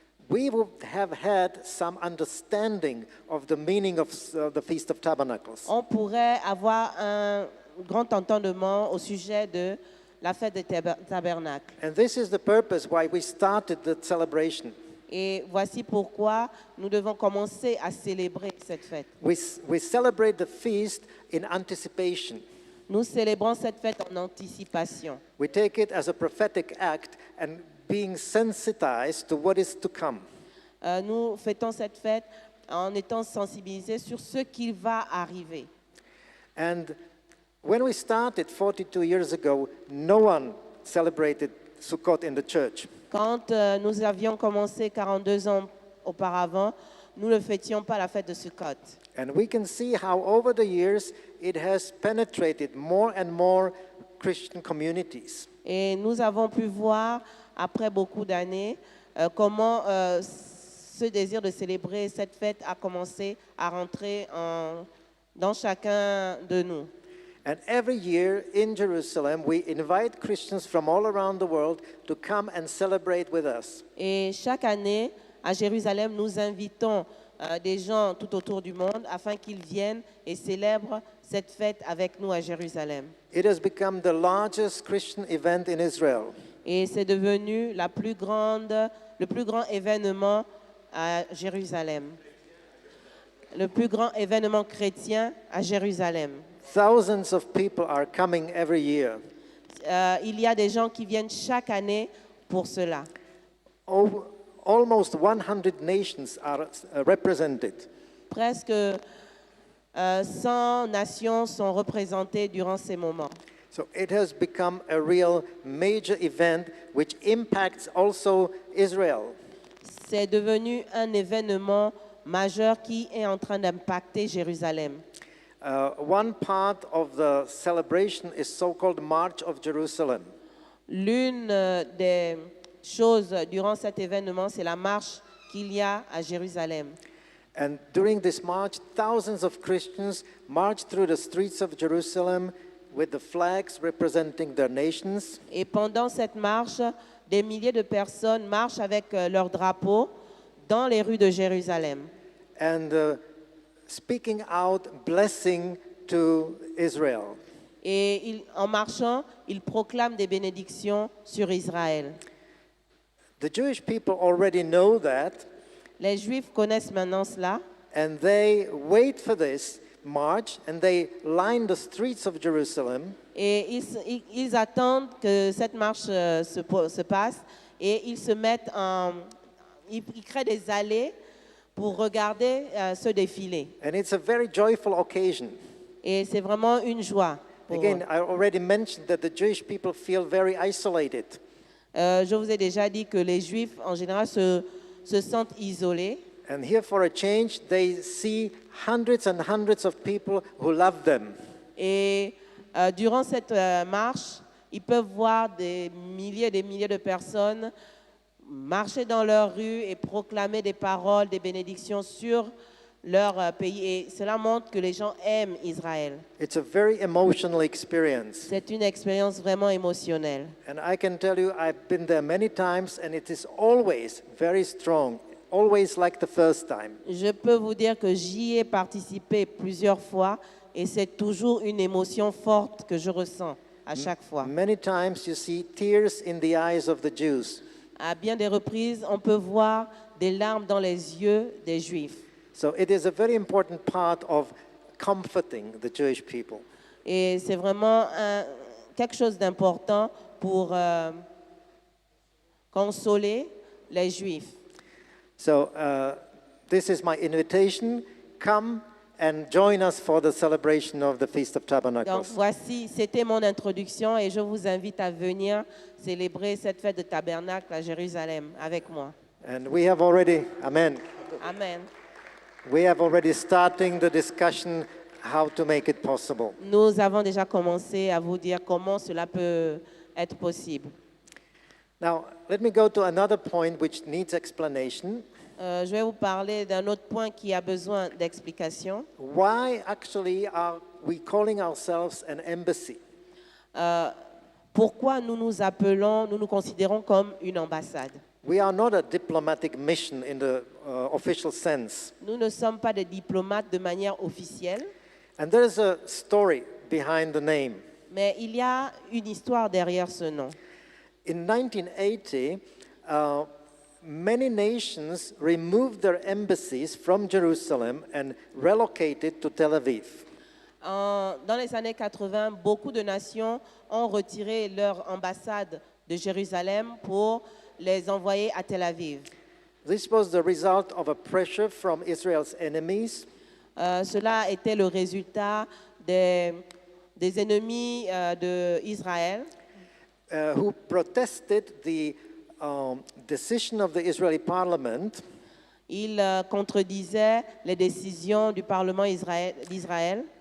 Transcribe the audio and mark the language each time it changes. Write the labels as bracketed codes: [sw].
[en] we would have had some understanding of the meaning of the Feast of Tabernacles. [fr] on pourrait avoir un grand entendement au sujet de la fête des tabernacles. [en] And this is the purpose why we started the celebration. [fr] Et voici pourquoi nous devons commencer à célébrer cette fête. [en] We celebrate the feast in anticipation. [fr] Nous célébrons cette fête en anticipation. [en] We take it as a prophetic act and being sensitized to what is to come. [fr] Nous fêtons cette fête en étant sensibilisés sur ce qui va arriver. [en] And when we started 42 years ago, no one celebrated Sukkot in the church. [fr] Quand nous avions commencé 42 ans auparavant, nous ne fêtions pas la fête de Sukkot. [en] And we can see how over the years it has penetrated more and more Christian communities. [fr] Et nous avons pu voir, après beaucoup d'années, comment ce désir de célébrer cette fête a commencé à rentrer dans chacun de nous. [en] And every year in Jerusalem, we invite Christians from all around the world to come and celebrate with us. [fr] Et chaque année, à Jérusalem, nous invitons des gens tout autour du monde afin qu'ils viennent et célèbrent cette fête avec nous à Jérusalem. [en] It has become the largest Christian event in Israel. [fr] Et c'est devenu le plus grand événement à Jérusalem. Le plus grand événement chrétien à Jérusalem. [en] Thousands of people are coming every year. [fr] Il y a des gens qui viennent chaque année pour cela. [en] Almost 100 nations are represented. [fr] Presque 100 nations sont représentées durant ces moments. [en] So it has become a real major event which impacts also Israel. [fr] C'est devenu un événement majeur qui est en train d'impacter Jérusalem. [en] One part of the celebration is so-called March of Jerusalem. [fr] L'une des choses durant cet événement, c'est la marche qu'il y a à Jérusalem. [en] And during this march, thousands of Christians march through the streets of Jerusalem with the flags representing their nations. [fr] Et pendant cette marche, des milliers de personnes marchent avec leurs drapeaux dans les rues de Jérusalem. [en] And speaking out blessing to Israel. [fr] Et en marchant, ils proclament des bénédictions sur Israël. [en] The Jewish people already know that, [fr] Les Juifs connaissent maintenant cela [en] and they wait for this march, and they line the streets of Jerusalem. [fr] et ils attendent que cette marche se passe et ils se mettent ils créent des allées pour regarder ce défilé. [en] And it's a very joyful occasion. [fr] Et c'est vraiment une joie. Pour [en] Again, [fr] eux. [en] I already mentioned that the Jewish people feel very isolated. [fr] Je vous ai déjà dit que les Juifs, en général, se sentent isolés. [en] And here, for a change, they see hundreds and hundreds of people who love them. [fr] Et durant cette marche, ils peuvent voir des milliers de personnes marcher dans leurs rues et proclamer des paroles, des bénédictions sur leur pays. Et cela montre que les gens aiment Israël. [en] It's a very emotional experience. [fr] C'est une expérience vraiment émotionnelle. [en] And I can tell you, I've been there many times, and it is always very strong, always like the first time. [fr] Je peux vous dire que j'y ai participé plusieurs fois et c'est toujours une émotion forte que je ressens à chaque fois. [en] Many times you see tears in the eyes of the Jews. [fr] À bien des reprises, on peut voir des larmes dans les yeux des Juifs. [en] So it is a very important part of comforting the Jewish people. [fr] Et c'est vraiment quelque chose d'important pour consoler les Juifs. [en] So this is my invitation. Come and join us for the celebration of the Feast of [fr] Donc [en] Tabernacles. [fr] voici, c'était mon introduction et je vous invite à venir célébrer cette fête de tabernacle à Jérusalem avec moi. [en] And we have already, amen, [fr] Amen. [en] we have already starting the discussion how to make it possible. [fr] Nous avons déjà commencé à vous dire comment cela peut être possible. [en] Now, let me go to another point which needs explanation. [fr] Je vais vous parler d'un autre point qui a besoin d'explication. [en] Why actually are we calling ourselves an embassy? [fr] Pourquoi nous nous considérons comme une ambassade? [en] We are not a diplomatic mission in the official sense. [fr] Nous ne sommes pas des diplomates de manière officielle, [en] And there is a story behind the name. [fr] mais il y a une histoire derrière ce nom. [en] In 1980, many nations removed their embassies from Jerusalem and relocated to Tel Aviv. [fr] Dans les années 80, beaucoup de nations ont retiré leur ambassade de Jérusalem pour les envoyer à Tel Aviv. [en] This was the result of a pressure from Israel's enemies [fr] Cela était le résultat des ennemis d'Israël [en] who protested the decision of the Israeli parliament [fr] Ils contredisaient les décisions du Parlement d'Israël